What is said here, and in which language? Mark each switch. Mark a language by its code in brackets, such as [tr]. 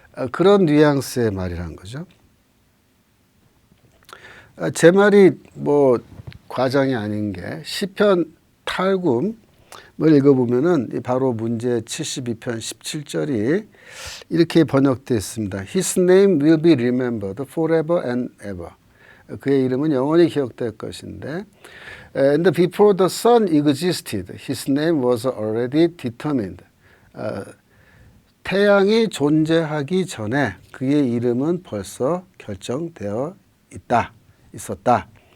[ko] 그런 뉘앙스의 말이라는 거죠. 제 말이 뭐 과장이 아닌 게 시편 탈굼을 읽어보면은 바로 문제 72편 17절이 이렇게 번역되어 있습니다. [en] His name will be remembered forever and ever. [ko] 그의 이름은 영원히 기억될 것인데 [en] And before the sun existed, his name was already determined. [ko] 태양이 존재하기 전에 그의 이름은 벌써 결정되어 있었다.